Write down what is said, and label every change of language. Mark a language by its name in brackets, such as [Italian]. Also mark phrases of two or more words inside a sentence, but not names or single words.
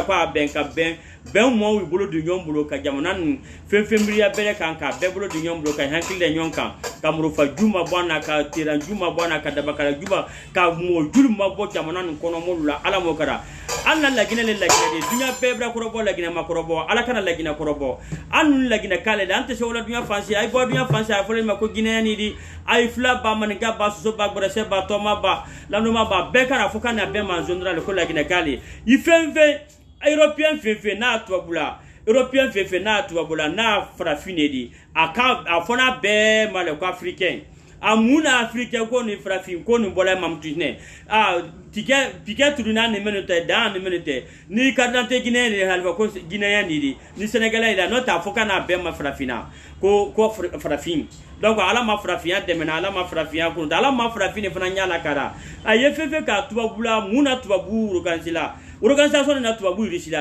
[Mandingo] ko a bɛn ka bɛn mɔɔw bolo di ɲɔgɔn bolo ka jamana nin fɛn fɛn miiriya bɛrɛ kan ka bɛɛ bolo di ɲɔgɔn bolo ka hakili da ɲɔgɔn kan ka murufa ju ma bɔ a na ka teran ju ma bɔ a na ka dabakara ju ma ka mɔɔ juru ma bɔ jamana nin kɔnɔ mɔlu la ala mo kara an na Laginɛ le Laginɛ de duɲɔ bɛɛ bɛra kɔrɔbɔ Laginɛ ma kɔrɔbɔ ala kana Laginɛ kɔrɔbɔ an nu Laginɛ k'ale de an tɛ se o la duɲɔ fansi a ye bɔ duɲɔ fansi a fɔlen ma ko Guinéen ni di a ye fila ba maninka ba soso ba gbɛrɛsɛ ba tɔma ba lanuma ba bɛɛ kana fo ka na bɛɛ ma zondra ko Laginɛ k'ale i fɛn fɛn européen fɛn fɛn n'a tubabu la européen fɛn fɛn n'a tubabu la n'a farafin de di a fɔ n'a bɛɛ ma le ko africain a mun na africain ko ni farafin ko ni bɔla mamutu hinɛ tikɛ turuna ni minnu tɛ dan ni minnu tɛ ni [French] carte d'identité [Mandingo] guinéen de halifa ko guinéen de di ni sénégalais la n'o t'a fɔ ka n'a bɛɛ ma farafinna ko farafin donc ala ma farafinya dɛmɛna ala ma farafinya kun ala ma farafin de fana ɲala kara a ye fɛn fɛn ka tubabu la mun na tubabu organiser la organisation na tubabu irisi la